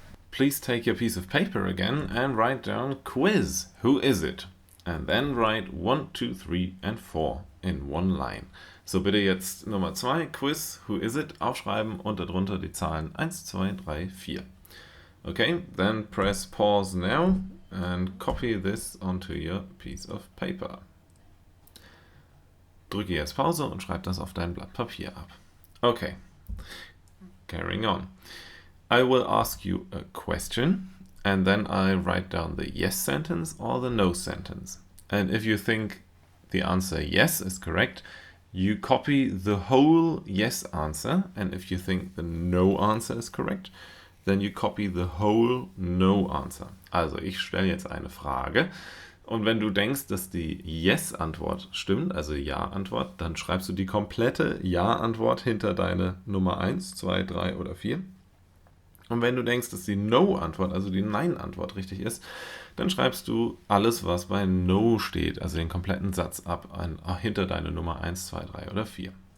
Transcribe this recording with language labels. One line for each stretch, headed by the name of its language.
English: please take your piece of paper again and write down quiz. Who is it? And then write 1, 2, 3 and 4 in one line.
German: So bitte jetzt Nummer 2, Quiz,
English: who is it?
German: Aufschreiben und darunter die Zahlen 1, 2, 3, 4.
English: Okay, then press pause now and copy this onto your piece of paper.
German: Drücke jetzt Pause und schreib das auf dein Blatt Papier ab.
English: Okay, carrying on. I will ask you a question and then I write down the yes sentence or the no sentence. And if you think the answer yes is correct, you copy the whole yes answer. And if you think the no answer is correct, then you copy the whole no answer.
German: Also ich stelle jetzt eine Frage und wenn du denkst, dass die Yes-Antwort stimmt, also Ja-Antwort, dann schreibst du die komplette Ja-Antwort hinter deine Nummer 1, 2, 3 oder 4. Und wenn du denkst, dass die No-Antwort, also die Nein-Antwort richtig ist, dann schreibst du alles, was bei No steht, also den kompletten Satz ab, hinter deine Nummer 1, 2, 3 oder 4.